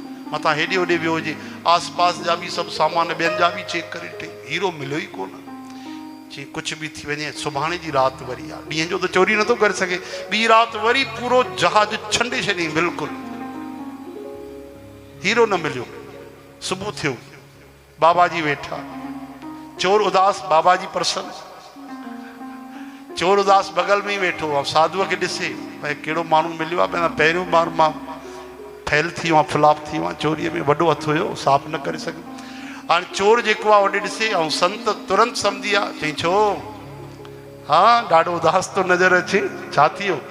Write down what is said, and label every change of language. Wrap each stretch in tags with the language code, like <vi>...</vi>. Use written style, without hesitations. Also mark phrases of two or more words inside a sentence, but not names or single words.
<sd>मथां हेॾे होॾे वियो हुजे, आस पास जा बि सभु सामान ॿियनि जा बि चेक करे टे, हीरो मिलियो ई कोन। चई कुझु बि थी वञे, सुभाणे जी राति वरी आहे, ॾींहं जो त चोरी नथो करे सघे। ॿी राति वरी पूरो जहाज छंडे छॾियईं बिल्कुलु, हीरो न मिलियो। सुबुह थियो, बाबा जी वेठा, चोर उदास, बाबा जी प्रसन्न। चोर उदास बगल में ई वेठो आहे, साधुअ खे ॾिसे भई कहिड़ो माण्हू मिलियो आहे। पहिरियों बार मां फैल थी वियो, फ्लॉप थी वियो, चोरीअ में वॾो हथु हुयो, साफ़ न करे सघियो। हाणे चोर जेको आहे होॾे ॾिसे, ऐं संत तुरंत सम्झी विया। चई छो? हा, ॾाढो उदास थो नज़र अचे, छा थी वियो?</sd>